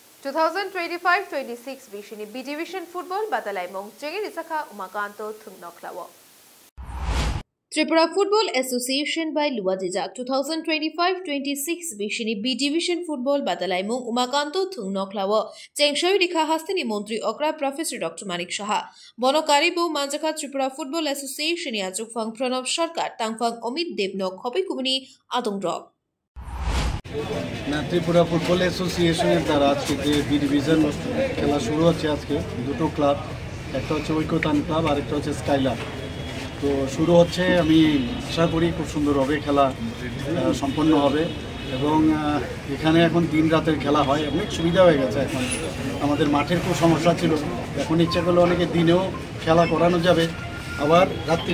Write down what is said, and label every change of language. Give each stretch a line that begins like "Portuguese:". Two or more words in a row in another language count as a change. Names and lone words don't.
Kok Borok: 2025-26 Bishini
English: B Division Football
Kok Borok: Batalaimong Jegi Isaka Umakanto Thungnochlawo Tripura Football Association by Luadijak 2025-26 Bishini
English: B Division Football
Kok Borok: Batalaimong Umakanto Thungnochlawo Chengshoy Dikha Hastini Montri Okra Professor Dr. Manik Shaha Bonokaribo Manjaka Tripura Football Association Yazukfang Pranav Sarkar Tangfang Omid Debnok Hobi Kumini Adongdrog
Bangla: ত্রিপুরা ফুটবল অ্যাসোসিয়েশনের দ্বারা আজকে যে
English: B division
Bangla: খেলা শুরু হচ্ছে আজকে দুটো ক্লাব একটা হচ্ছে ঐক্যতান ক্লাব আর একটা হচ্ছে স্কাইলার তো শুরু হচ্ছে আমি আশা করি খুব সুন্দর হবে খেলা সম্পন্ন হবে এবং এখানে এখন দিন রাতের খেলা হয় অনেক সুবিধা হয়ে গেছে এখন আমাদের মাঠের খুব সমস্যা ছিল এখন ইচ্ছা করলে অনেকে দিনেও খেলা করানো যাবে আবার রাত্রির